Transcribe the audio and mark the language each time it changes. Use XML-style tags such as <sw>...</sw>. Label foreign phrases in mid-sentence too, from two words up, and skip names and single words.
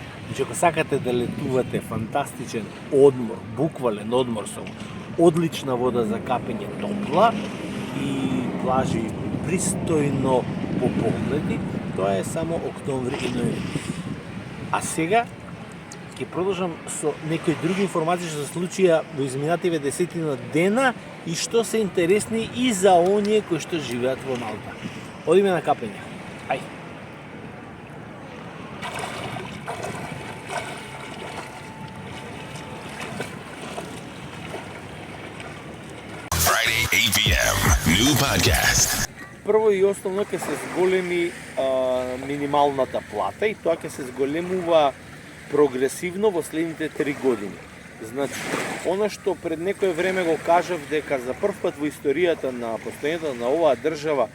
<mk>Значи, ако сакате да летувате фантастичен одмор, буквален одмор со одлична вода за капење, топла и плажи пристојно пополнети, тоа е само октомври и ноември. А сега ќе продолжам со некои други информации што се случија во изминативе 10 дена и што се интересни и за оние кои што живеат во Малта. Одиме на капење. Ајде.</mk> <en>Friday, 8 p.m. New podcast.</en> <mk>Прво и основно ќе се зголеми минималната плата и тоа ќе се зголемува прогресивно во следните 3 години. Значи, она што пред некое време го кажав дека за прв пат во историјата на постојањето на оваа држава</mk>